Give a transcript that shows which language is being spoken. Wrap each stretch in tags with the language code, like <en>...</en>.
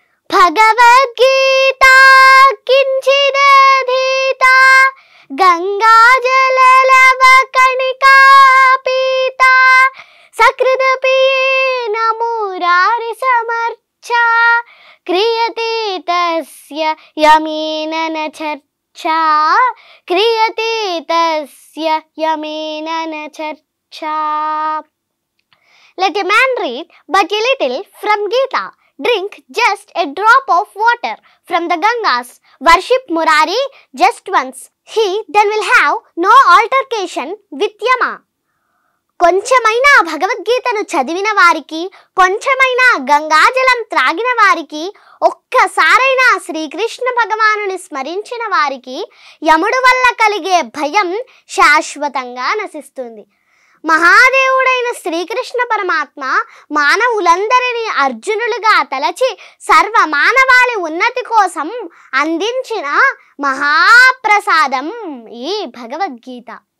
<sa>భగవద్గీత కించిదధీత గంగాజలలవ కణికా పీత సకృదపియేన మురారి సమర్చ క్రియతే తస్య యమేన న చర్చా క్రియతే తస్య యమేన న చర్చా.</sa> <en>Let a man read but a little from Gita. Drink just a drop of water from the Gangas. Worship Murari just once. He then will have no altercation with Yama.</en> <te>కొంచెమైనా భగవద్గీతను చదివిన వారికి, కొంచెమైనా గంగాజలం త్రాగిన వారికి, ఒక్కసారైనా శ్రీకృష్ణ భగవానుని స్మరించిన వారికి యముడు వల్ల కలిగే భయం శాశ్వతంగా నశిస్తుంది. మహాదేవుడైన శ్రీకృష్ణ పరమాత్మ మానవులందరినీ అర్జునులుగా తలచి సర్వ మానవాళి ఉన్నతి కోసం అందించిన మహాప్రసాదం ఈ భగవద్గీత.</te>